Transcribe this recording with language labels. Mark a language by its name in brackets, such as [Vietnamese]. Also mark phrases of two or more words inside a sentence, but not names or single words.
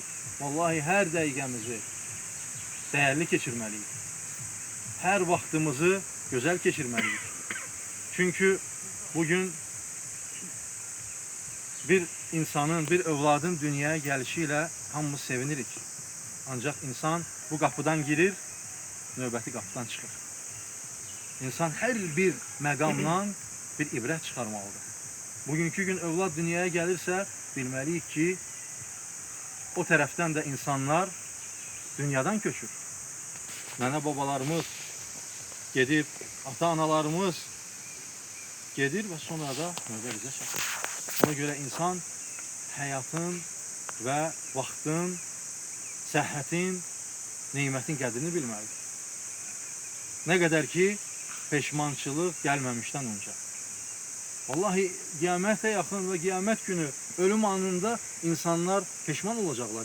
[Turkish] Vallahi her dəqiqəmizi değerli geçirmeliyiz. Her vaktimizi güzel geçirmeliyiz. Çünkü bugün bir insanın, bir evladın dünyaya gelişiyle [Azerbaijani] hamımız sevinirik. [Turkish] Ancak insan bu kapıdan [Azerbaijani] girir, növbəti kapıdan çıxır. İnsan her bir məqamla bir ibrət çıxarmalıdır. [Turkish] Bugünkü gün evlad dünyaya gelirse bilmeliyik ki o taraftan da insanlar dünyadan köçür. [Azerbaijani] Nənə babalarımız gedib, ata-analarımız gedir ve sonra da növbə bizə çatır. Ona göre insan hayatın ve vaxtın, səhhətin, nimetin qədrini bilməlidir. [Turkish] Ne kadar ki peşmançılıq gelmemişten önce. Vallahi kıyamete yakın ve kıyamet günü ölüm anında insanlar peşman olacaklar.